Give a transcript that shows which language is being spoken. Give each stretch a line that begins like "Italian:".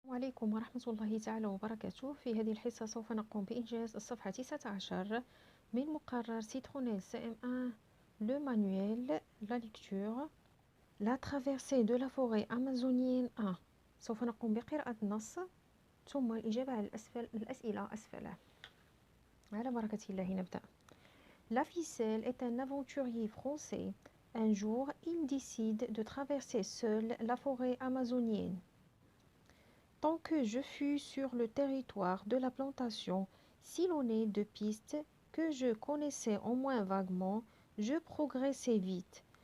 Arabic: عليكم ورحمة الله تعالى وبركاته. في هذه الحصة سوف نقوم بإنجاز الصفحة 19 من مقرر Citronelle CM1
French: le manuel, la lecture, la traversée de la forêt amazonienne 1.
Arabic: سوف نقوم بقراءة النص ثم الإجابة على الأسئلة أسفله. على بركة الله نبدأ.
French: La ficelle est un aventurier français. Un jour, il décide de traverser seul la forêt amazonienne. Tant que je fus sur le territoire de la plantation, sillonné de pistes que je connaissais au moins vaguement, je progressais vite.